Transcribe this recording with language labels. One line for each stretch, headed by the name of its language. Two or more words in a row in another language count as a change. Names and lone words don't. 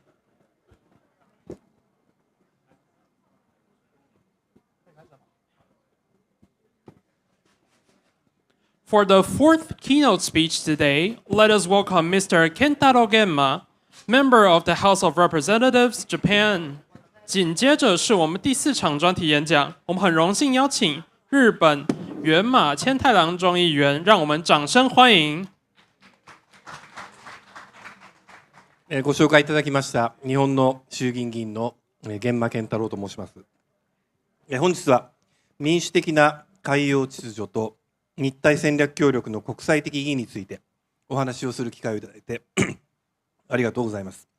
English: For the 4th keynote speech today, let us welcome Mr. Kentaro Genma, Member of the House of Representatives, Japan.
Chinese: 紧接着是我们第4场专题演讲，我们很荣幸邀請日本原马千太郎众議員，讓我們掌聲歡迎。
Japanese: ご紹介いただきました日本の衆議院議員の源馬健太郎と申します。本日は民主的な海洋秩序と日台戦略協力の国際的意義についてお話をする機会をいただいてありがとうございます。